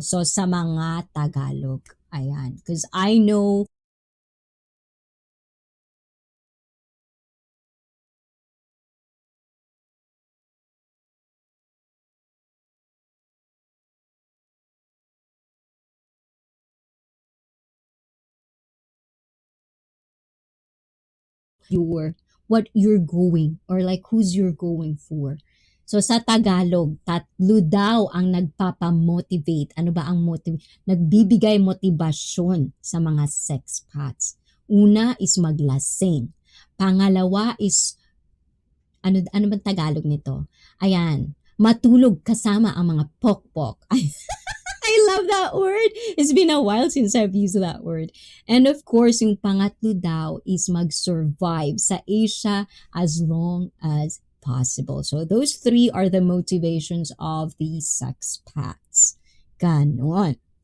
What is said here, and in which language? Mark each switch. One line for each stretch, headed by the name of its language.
English: So
Filipino: sa mga Tagalog, ayan.
English: Because I know your what you're going, or like who's you're going for.
Filipino: So sa Tagalog, tatlo daw ang nagpapamotivate. Ano ba ang nagbibigay motibasyon sa mga sex pats? Una is maglasing. Pangalawa is ano bang Tagalog nito? Ayan, matulog kasama ang mga pokpok.
English: I love that word. It's been a while since I've used that word. And of course,
Filipino: yung pangatlo daw is mag-survive sa
English: Asia as long as possible. So those three are the motivations of the sex pacts.
Filipino: Ganon.